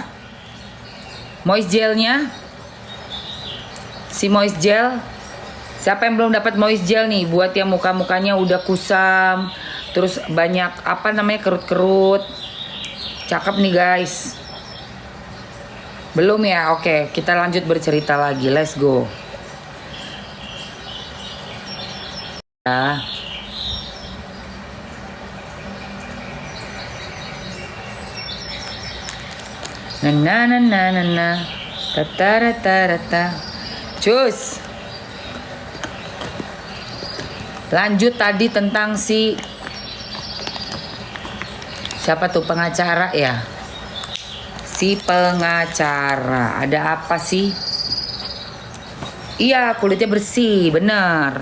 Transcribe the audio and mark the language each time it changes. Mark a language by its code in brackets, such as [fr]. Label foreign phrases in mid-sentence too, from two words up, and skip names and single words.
[en] Moist gelnya? [id] Si [en] moist gel. [id] Siapa yang belum dapat [en] moist gel [id] nih? Buat yang muka-mukanya udah kusam, terus banyak apa namanya kerut-kerut. Cakep nih guys. Belum ya? Oke, kita lanjut bercerita lagi. [en] Let's go. [id] Ya. Na na na na na ta. Cus. Lanjut tadi tentang si siapa tuh pengacara ya? Si pengacara. Ada apa sih? Iya, kulitnya bersih, bener.